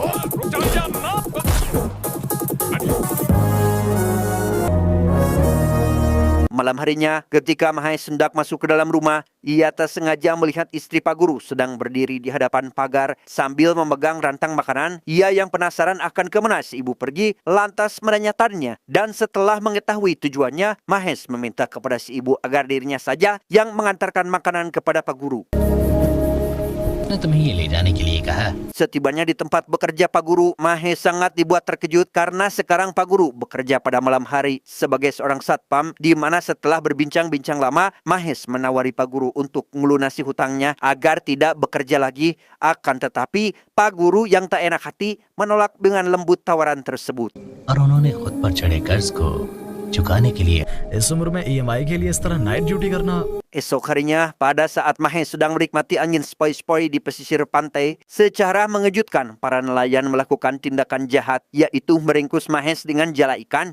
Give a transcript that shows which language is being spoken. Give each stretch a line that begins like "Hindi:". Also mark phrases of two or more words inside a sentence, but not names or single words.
Indonesian: Malam harinya, ketika Mahes hendak masuk ke dalam rumah, ia tak sengaja melihat istri Pak Guru sedang berdiri di hadapan pagar sambil memegang rantang makanan. Ia yang penasaran akan kemana si ibu pergi, lantas menanyakannya. Dan setelah mengetahui tujuannya, Mahes meminta kepada si ibu agar dirinya saja yang mengantarkan makanan kepada Pak Guru.
Hindi: तुम्हें ये ले जाने के लिए कहा।
Indonesian: Setibanya di tempat bekerja Pak Guru, Mahes sangat dibuat terkejut karena sekarang Pak Guru bekerja pada malam hari sebagai seorang satpam, di mana setelah berbincang-bincang lama, Mahes menawari Pak Guru untuk melunasi hutangnya agar tidak bekerja lagi. Akan tetapi, Pak Guru yang tak enak hati menolak dengan lembut tawaran tersebut.
Hindi: और उन्होंने खुद पर चढ़े कर्ज को चुकाने के लिए इस उम्र में EMI के लिए इस तरह
English: night duty
Hindi: करना।
Indonesian: Esok harinya, pada saat Mahes sedang menikmati angin sepoi-sepoi di pesisir pantai, secara mengejutkan para nelayan melakukan tindakan jahat, yaitu meringkus Mahes dengan jala ikan.